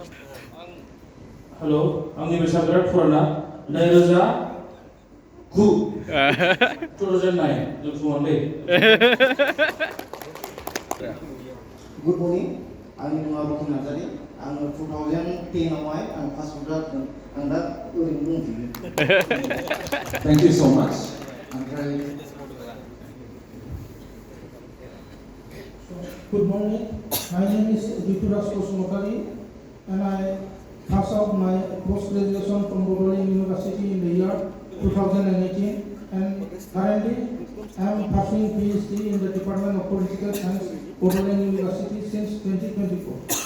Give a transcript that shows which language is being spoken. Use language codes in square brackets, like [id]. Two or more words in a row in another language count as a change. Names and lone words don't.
[brx] हेल' आंनि बैसोआ बिराद फुराना 2009 2009 जोबथुमोनलै। [en] good morning [brx] आंनि मुङा रकि नार्जारि। आङो 2010 आवहाय आं [en] pass out [brx] जादों। आं दा ओरैनो दंथ'यो। [en] Thank you so much. [brx] ओमफ्राय [en] Good morning. My name is Rituras Kosmokari and I passed out my post-graduation from Bodoland University in the year 2018 and currently I am pursuing PhD in the Department of Political Science, Bodoland University since 2024.